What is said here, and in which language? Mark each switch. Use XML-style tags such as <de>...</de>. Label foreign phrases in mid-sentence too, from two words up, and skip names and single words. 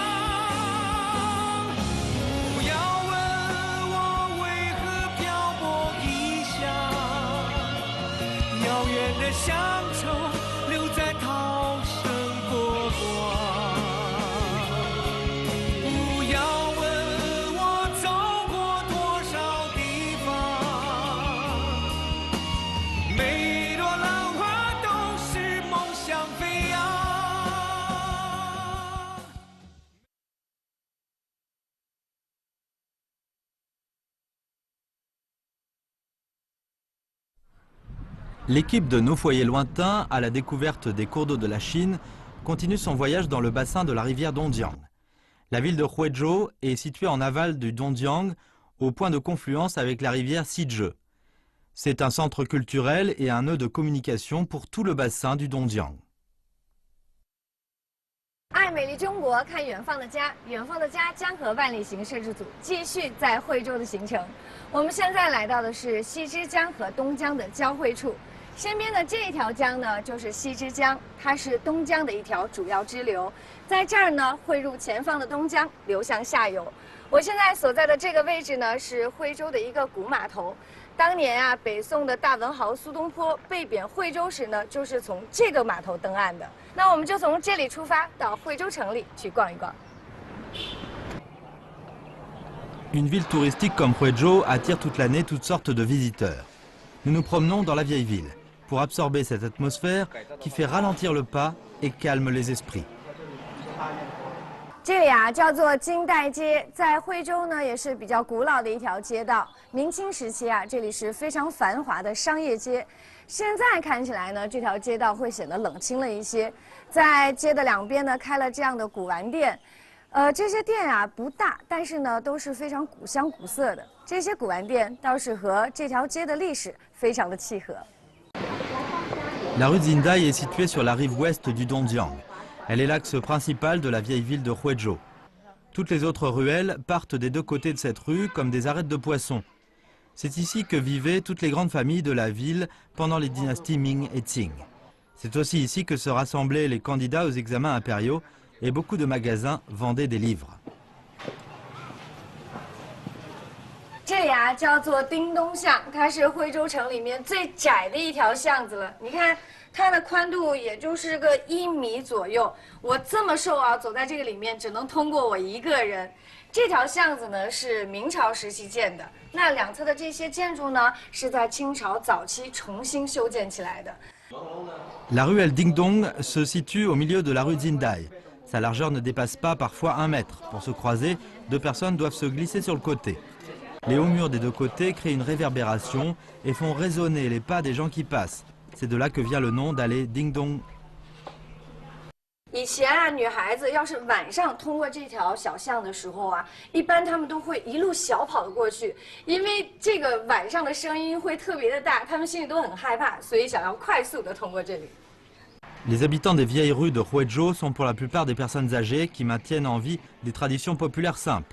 <zh>不要问我为何漂泊异乡，遥远的乡愁留在涛声波光。不要问我走过多少地方，每朵浪花都是梦想飞扬。</zh> <fr>L'équipe de Nos foyers lointains, à la découverte des cours d'eau de la Chine, continue son voyage dans le bassin de la rivière Dongjiang. La ville de Huizhou est située en aval du Dongjiang, au point de confluence avec la rivière Sizhe. C'est un centre culturel et un nœud de communication pour tout le bassin du Dongjiang.</fr> <zh>爱美丽中国，看远方的家，远方的家将和万里行摄制组继续在惠州的行程。我们现在来到的是西之江和东江的交汇处。身边的这一条江呢，就是西之江，它是东江的一条主要支流，在这儿呢汇入前方的东江，流向下游。我现在所在的这个位置呢，是惠州的一个古码头。当年啊，北宋的大文豪苏东坡被贬惠州时呢，就是从这个码头登岸的。那我们就从这里出发，到惠州城里去逛一逛。</zh> <fr>Une ville touristique comme Huizhou attire toute l'année toutes sortes de visiteurs. Nous nous promenons dans la vieille ville pour absorber cette atmosphère qui fait ralentir le pas et calme les esprits.</fr> <zh>这里啊叫做金代街，在惠州呢也是比较古老的一条街道。明清时期啊，这里是非常繁华的商业街。现在看起来呢，这条街道会显得冷清了一些。在街的两边呢，开了这样的古玩店。这些店啊不大，但是呢都是非常古香古色的。这些古玩店倒是和这条街的历史非常的契合。</zh> <fr>La rue Zindai est située sur la rive ouest du Dongjiang. Elle est l'axe principal de la vieille ville de Huizhou. Toutes les autres ruelles partent des deux côtés de cette rue comme des arêtes de poissons. C'est ici que vivaient toutes les grandes familles de la ville pendant les dynasties Ming et Qing. C'est aussi ici que se rassemblaient les candidats aux examens impériaux et beaucoup de magasins vendaient des livres.</fr> <zh>这里啊叫做叮咚巷，它是惠州城里面最窄的一条巷子了。你看， 它的宽度也就是个1米左右。我这么瘦啊，走在这个里面只能通过我一个人。这条巷子呢是明朝时期建的，那两侧的这些建筑呢是在清朝早期重新修建起来的。</zh> <fr>La ruelle Ding Dong se situe au milieu de la rue Zindai. Sa largeur ne dépasse pas parfois 1 mètre. Pour se croiser, 2 personnes doivent se glisser sur le côté. Les hauts murs des 2 côtés créent une réverbération et font résonner les pas des gens qui passent. C'est de là que vient le nom d'allée Ding Dong.</fr> <zh>以前啊，女孩子要是晚上通过这条小巷的时候啊，一般她们都会一路小跑的过去，因为这个晚上的声音会特别的大，她们心里都很害怕，所以想要快速的通过这里。</zh> <fr>Les habitants des vieilles rues de Huizhou sont pour la plupart des personnes âgées qui maintiennent en vie des traditions populaires simples.</fr>